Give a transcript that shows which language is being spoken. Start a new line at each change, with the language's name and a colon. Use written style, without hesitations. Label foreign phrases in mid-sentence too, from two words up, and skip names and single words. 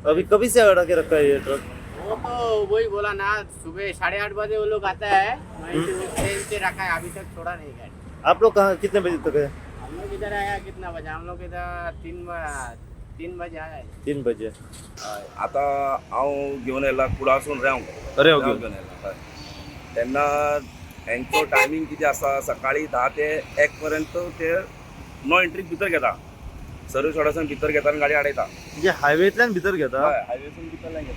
Hindi: अभी कभी से अड़ा के रखा है ये ट्रक? वो तो वही बोला ना, सुबह 8:30 बजे वो लोग आता है। 90 ट्रेन से रखा है, अभी तक छोड़ा नहीं गाड़ी। आप लोग कहाँ कितने बजे तक है? हम लोग इधर आया कितना बजे? हम लोग इधर 3 बजे आया है। 3 बजे।
Konkani: आता हांव घेवन येयला कुडासून रेंव अरे रेंव ओके। घेवन येयला हय। तेन्ना हेंचो टायमींग कितें आसा, सकाळी 10 ते 1 पर्यंत ते
English: no entry
Konkani: भितर घेता।
English: service roadasun
Konkani: भितर घेता आनी गाडी आडयता. म्हणजे हायवेतल्यान भितर घेता. हय, हायवेसून भितरल्यान घेता.